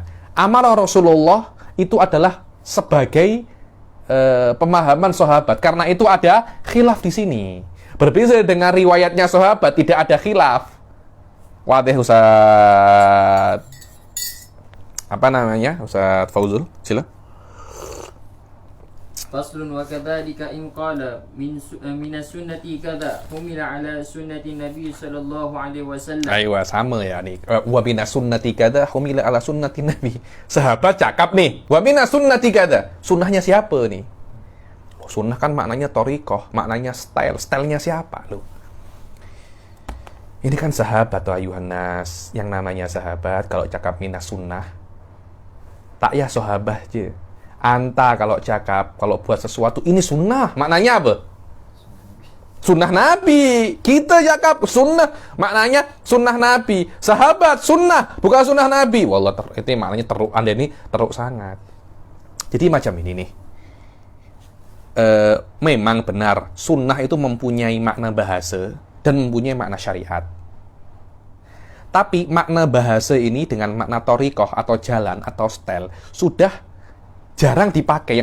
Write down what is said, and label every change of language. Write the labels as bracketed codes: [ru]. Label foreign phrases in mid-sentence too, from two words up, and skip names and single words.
[ms] Amarah Rasulullah itu adalah sebagai pemahaman sahabat. Karena itu ada khilaf di sini. Berbeda dengan riwayatnya sahabat, tidak ada khilaf. Wadih Ustaz. Apa namanya? Ustaz Fauzul, sila. [ar] فصل وكذلك إن قال من السنة كذا حمل على سنة النبي صلى الله عليه وسلم. [ms] Aywa, sama ya nih. [ar] ومن السنة كذا حمل على سنة النبي. [ms] Sahabat cakap nih, [ar] ومن السنة كذا. [ms] Sunnahnya siapa nih? Sunnah kan maknanya thariqah, maknanya style. Stylenya siapa lu? Ini kan sahabat tuh [ar] أيها الناس. [ms] Yang namanya sahabat kalau cakap [ar] من السنة, [ms] tak ya sahabat aja. Anta kalau cakap, kalau buat sesuatu ini sunnah, maknanya apa? Sunnah Nabi. Kita cakap sunnah, maknanya sunnah Nabi. Sahabat sunnah, bukan sunnah Nabi. Wallah, itu maknanya teruk. Anda ini teruk sangat. Jadi macam ini nih. Memang benar sunnah itu mempunyai makna bahasa dan mempunyai makna syariat. Tapi makna bahasa ini dengan makna thariqah atau jalan atau style sudah jarang dipakai.